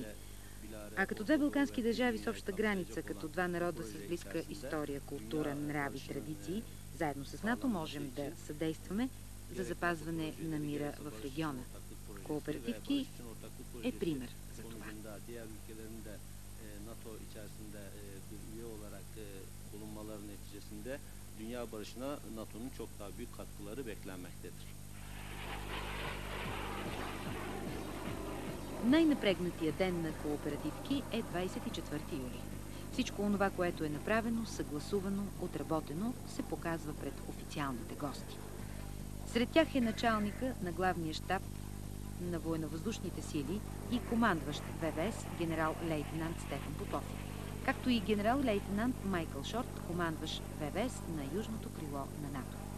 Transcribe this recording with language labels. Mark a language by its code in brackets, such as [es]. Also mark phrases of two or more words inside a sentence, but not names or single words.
[bg] А като две балкански държави с обща граница, като два народа с близка история, култура, нрави, традиции, заедно с НАТО можем да съдействаме за запазване на мира в региона. Кооперативки е пример за това. [tr] NATO içerisinde bir üye olarak bulunmaları neticesinde dünya barışına NATO'nun çok daha büyük katkıları beklenmektedir. [bg] Най-напрегнатия ден на кооперативки е 24 юли. Всичко онова, което е направено, съгласувано, отработено, се показва пред официалните гости. Сред тях е началника на главния щаб на военновъздушните сили и командващ ВВС генерал-лейтенант Стефан Попов, както и генерал-лейтенант Майкъл Шорт, командващ ВВС на южното крило на НАТО.